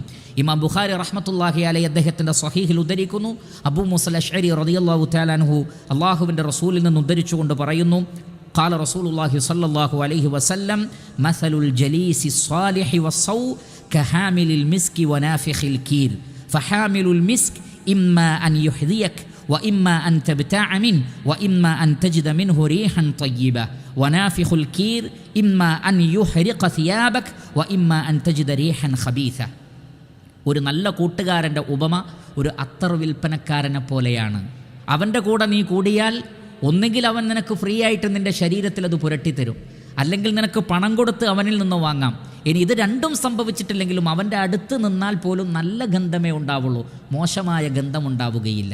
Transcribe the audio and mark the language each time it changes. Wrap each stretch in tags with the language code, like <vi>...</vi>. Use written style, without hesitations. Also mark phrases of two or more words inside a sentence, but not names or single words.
<ml>ഇമാം ബുഖാരി</ml> <ar>رحمة الله عليه</ar> <ml>അദ്ദേഹത്തിൻ്റെ സ്വഹീഹിൽ ഉദ്ധരിക്കുന്നു, അബൂ മൂസ അശ്അരി</ml> <ar>رضي الله تعالى عنه</ar> <ml>അള്ളാഹുവിൻ്റെ റസൂലിൽ നിന്ന് ഉദ്ധരിച്ചുകൊണ്ട് പറയുന്നു,</ml> <ar>قال رسول الله صلى الله عليه وسلم مثل الجليس الصالح والسوء كحامل المسك ونافخ الكير فحامل المسك إما أن يحذيك وإما أن تبتاع منه وإما أن تجد منه ريحا طيبة ونافخ الكير إما أن يحرق ثيابك وإما أن تجد ريحا خبيثة.</ar> <ml>ഒരു നല്ല കൂട്ടുകാരൻ്റെ ഉപമ ഒരു അത്തർ വിൽപ്പനക്കാരനെ പോലെയാണ്. അവൻ്റെ കൂടെ നീ കൂടിയാൽ ഒന്നുകിൽ അവൻ നിനക്ക് ഫ്രീ ആയിട്ട് നിൻ്റെ ശരീരത്തിൽ അത് പുരട്ടിത്തരും, അല്ലെങ്കിൽ നിനക്ക് പണം കൊടുത്ത് അവനിൽ നിന്ന് വാങ്ങാം. ഇനി ഇത് രണ്ടും സംഭവിച്ചിട്ടില്ലെങ്കിലും അവൻ്റെ അടുത്ത് നിന്നാൽ പോലും നല്ല ഗന്ധമേ ഉണ്ടാവുള്ളൂ, മോശമായ ഗന്ധമുണ്ടാവുകയില്ല.</ml>